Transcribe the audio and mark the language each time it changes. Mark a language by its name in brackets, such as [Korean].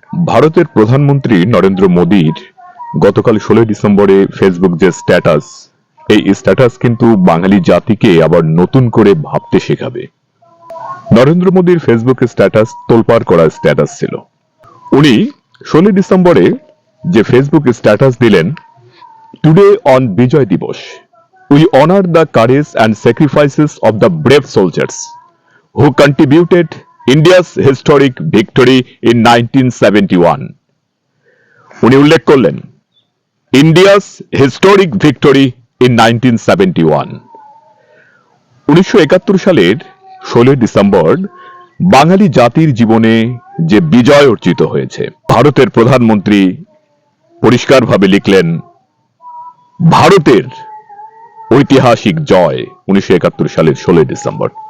[Bangla] ভারতের প্রধানমন্ত্রী নরেন্দ্র মোদীর গতকাল 16 ডিসেম্বরে ফেসবুক যে স্ট্যাটাস, এই স্ট্যাটাস কিন্তু বাঙালি জাতিকে আবার নতুন করে ভাবতে শেখাবে। নরেন্দ্র মোদীর ফেসবুক স্ট্যাটাস তোলপাড় করা স্ট্যাটাস ছিল। উনি 16 ডিসেম্বরে যে ফেসবুক স্ট্যাটাস দিলেন, [English] Today on Vijay Diwas we honor the courage and sacrifices of the brave soldiers who contributed India's historic victory in 1971. [Bangla] উনি উল্লেখ করলেন [English] India's historic victory in 1971। [Bangla] 1971 সালের 16 ডিসেম্বর বাঙালি জাতির জীবনে যে বিজয় অর্জিত হয়েছে, ভারতের প্রধানমন্ত্রী পরিষ্কারভাবে লিখলেন ভারতের ঐতিহাসিক জয় 1971 সালের 16 ডিসেম্বর।